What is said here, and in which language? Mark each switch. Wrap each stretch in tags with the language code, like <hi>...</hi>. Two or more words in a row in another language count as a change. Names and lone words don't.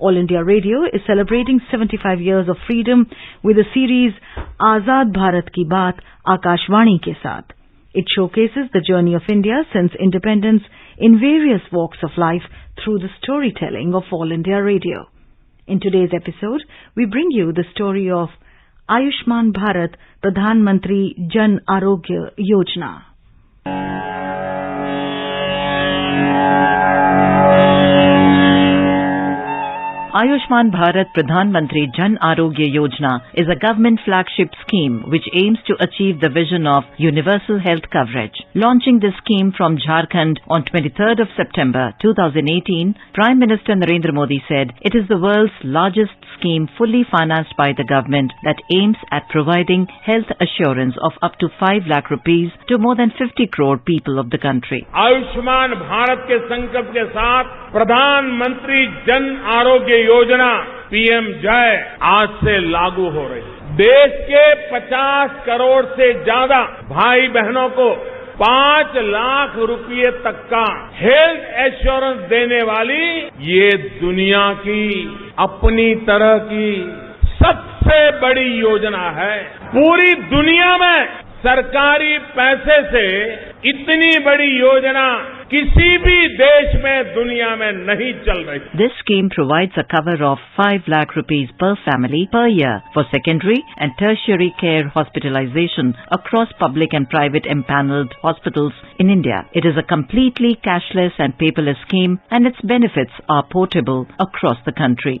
<en>All India Radio is celebrating 75 years of freedom with the series Azad Bharat Ki Baat Akashvani ke saath. It showcases the journey of India since independence in various walks of life through the storytelling of All India Radio. In today's episode, we bring you the story of Ayushman Bharat Pradhan Mantri Jan Arogya Yojana. Ayushman Bharat Pradhan Mantri Jan Arogya Yojana is a government flagship scheme which aims to achieve the vision of universal health coverage. Launching this scheme from Jharkhand on 23rd of September 2018, Prime Minister Narendra Modi said it is the world's largest scheme fully financed by the government that aims at providing health assurance of up to 5 lakh rupees to more than 50 crore people of the country.</en> <hi>आयुष्मान भारत के संकल्प के साथ प्रधानमंत्री जन आरोग्य योजना पीएम जय आज से लागू हो रही है। देश के 50 करोड़ से ज्यादा भाई बहनों को 5 लाख रुपए तक का</hi> <en>health assurance</en> <hi>देने वाली ये दुनिया की अपनी तरह की सबसे बड़ी योजना है। पूरी दुनिया में सरकारी पैसे से इतनी बड़ी योजना किसी भी देश में दुनिया में नहीं चल रही।</hi> <en>This scheme provides a cover of 5 lakh rupees per family per year for secondary and tertiary care hospitalization across public and private empaneled hospitals in India. It is a completely cashless and paperless scheme and its benefits are portable across the country.</en>